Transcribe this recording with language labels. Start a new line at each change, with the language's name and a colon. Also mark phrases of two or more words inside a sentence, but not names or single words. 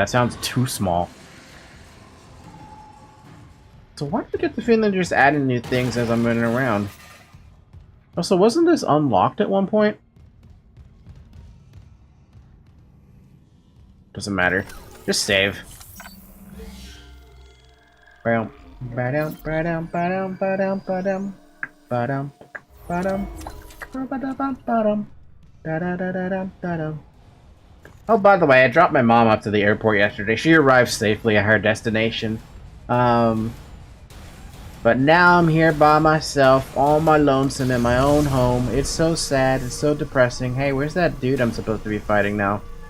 English: That sounds too small. So why do I get the feeling they're just adding new things as I'm running around? Also, wasn't this unlocked at one point? Doesn't matter. Just save. Ba-dum, ba-dum, ba-dum, ba-dum, ba-dum, ba-dum, ba-dum, ba-dum, ba-dum, ba-dum, da-da-da-da-dum, da-dum. Oh, by the way, I dropped my mom off to the airport yesterday. She arrived safely at her destination. But now I'm here by myself, all my lonesome in my own home. It's so sad, it's so depressing. Hey, where's that dude I'm supposed to be fighting now?